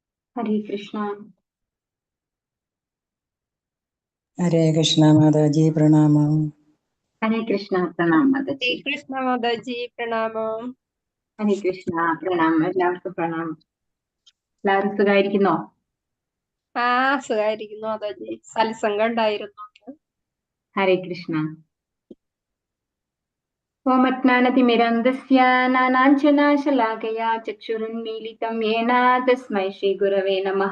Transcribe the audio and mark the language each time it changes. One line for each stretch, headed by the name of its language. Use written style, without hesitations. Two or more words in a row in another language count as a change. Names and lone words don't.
Hindi: हरे कृष्णा। हरे कृष्णा माताजी प्रणाम। हरे कृष्णा प्रणाम श्री माताजी। कृष्ण माताजी പ്രണാമം.
Malayalam: ഹരേ കൃഷ്ണ പ്രണാം. എല്ലാവർക്കും പ്രണാം. എല്ലാവരും സുഖമായിരിക്കുന്നോ? സുഖായിരിക്കുന്നു മാതാജി. സത്സംഗം ഉണ്ടായിരുന്നു. ഹരേ കൃഷ്ണ.
Sanskrit: ओमज्ञानतिमिरान्धस्य ज्ञानाञ्जनशलाकया चक्षुरुन्मीलितं येन तस्मै श्रीगुरवे नमः.